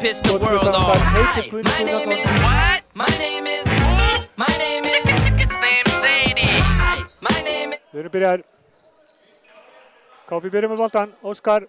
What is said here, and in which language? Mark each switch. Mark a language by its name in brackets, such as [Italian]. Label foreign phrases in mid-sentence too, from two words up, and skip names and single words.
[English] piss the world off. Hi, my name is what? My name is It's named Sadie. Hi, my name is [Icelandic] Við erum byrjar. KF byrjar með boltan. Óskar.